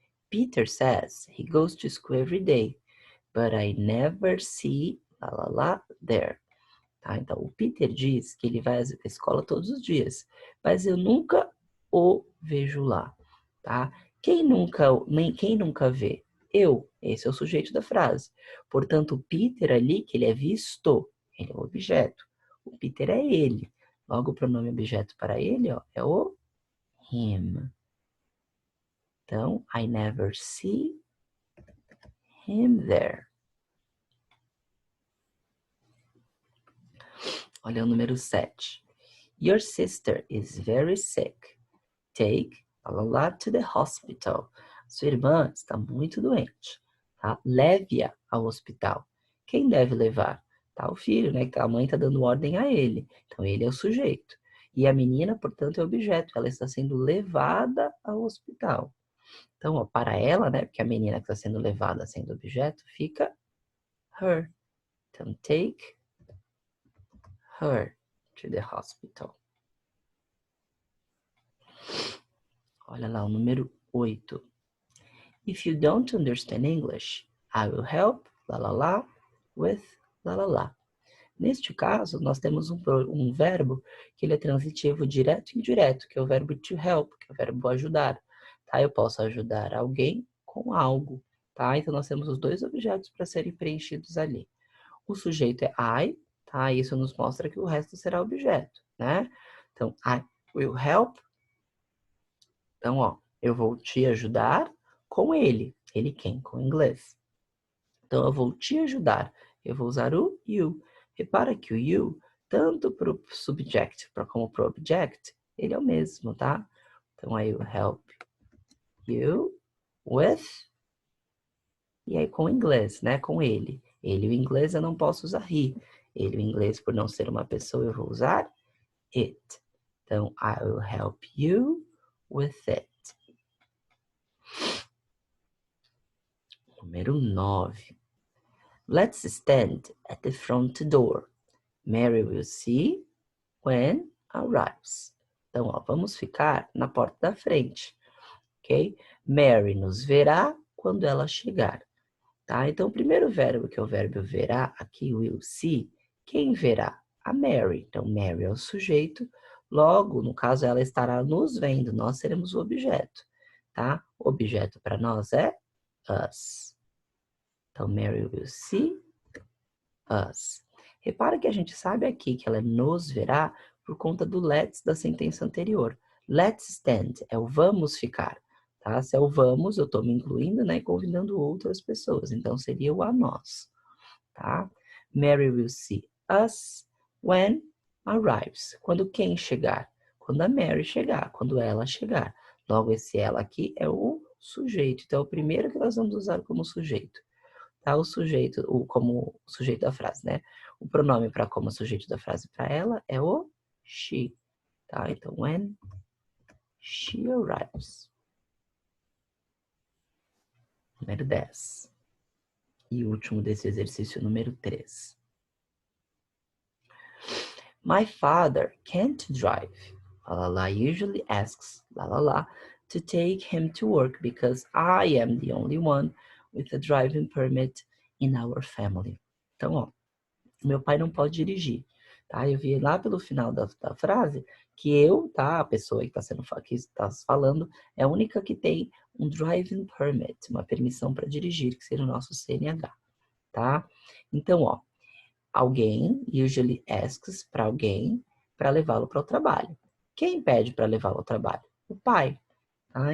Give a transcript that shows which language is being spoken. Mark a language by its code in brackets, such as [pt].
[en] Peter says he goes to school every day, but I never see there. [pt] Tá? Então, o Peter diz que ele vai à escola todos os dias, mas eu nunca o vejo lá. Tá? Quem nunca vê? Eu. Esse é o sujeito da frase. Portanto, o Peter ali, que ele é visto, ele é o objeto. O Peter é ele. Logo, o pronome objeto para ele, ó, é o him. [en] Então, I never see him there. [pt] Olha o número 7. [en] Your sister is very sick. Take to the hospital. [pt] Sua irmã está muito doente. Tá? Leve-a ao hospital. Quem deve levar? Tá, o filho, né? Que a mãe está dando ordem a ele. Então, ele é o sujeito. E a menina, portanto, é o objeto. Ela está sendo levada ao hospital. Então, ó, para ela, né? Porque a menina que está sendo levada sendo objeto, fica her. [en] Então, take her to the hospital. [pt] Olha lá o número 8. [en] If you don't understand English, I will help, with, [pt] Neste caso, nós temos um verbo que ele é transitivo direto e indireto, que é o verbo to help, que é o verbo ajudar. Tá? Eu posso ajudar alguém com algo. Tá? Então, nós temos os dois objetos para serem preenchidos ali. O sujeito é I, tá? Isso nos mostra que o resto será objeto, né? Então, [en] I will help. [pt] Então, ó, eu vou te ajudar com ele. Ele quem? Com inglês. Então, eu vou te ajudar. Eu vou usar o you. Repara que o you, tanto para o subject como para o object, ele é o mesmo, tá? [en] Então, I will help you with... [pt] E aí, com o inglês, né? Com ele. Ele, o inglês, eu não posso usar he. Ele, o inglês, por não ser uma pessoa, eu vou usar it. [en] Então, I will help you with it. [pt] Número 9. [en] Let's stand at the front door. Mary will see when arrives. [pt] Então, ó, vamos ficar na porta da frente, ok? Mary nos verá quando ela chegar, tá? Então, o primeiro verbo, que é o verbo verá, aqui, will see, quem verá? A Mary. Então, Mary é o sujeito, logo, no caso, ela estará nos vendo, nós seremos o objeto, tá? O objeto para nós é us. Então, [en] Mary will see us. [pt] Repara que a gente sabe aqui que ela nos verá por conta do let's da sentença anterior. Let's stand é o vamos ficar, tá? Se é o vamos, eu estou me incluindo, né, e convidando outras pessoas. Então, seria o a nós, tá? [en] Mary will see us when arrives. [pt] Quando quem chegar? Quando a Mary chegar, quando ela chegar. Logo, esse ela aqui é o sujeito. Então, é o primeiro que nós vamos usar como sujeito. Tá? O sujeito, como sujeito da frase, né? O pronome para como sujeito da frase para ela é o she. Tá? [en] Então, when she arrives. [pt] Número 10. E o último desse exercício, número 3. [en] My father can't drive. Usually asks to take him to work because I am the only one with a driving permit in our family. [pt] Então, ó, meu pai não pode dirigir, tá? Eu vi lá pelo final da frase que eu, tá? A pessoa que está falando é a única que tem um driving permit, uma permissão para dirigir, que seria o nosso CNH, tá? Então, ó, alguém usually asks para alguém para levá-lo para o trabalho. Quem pede para levá-lo ao trabalho? O pai. Tá?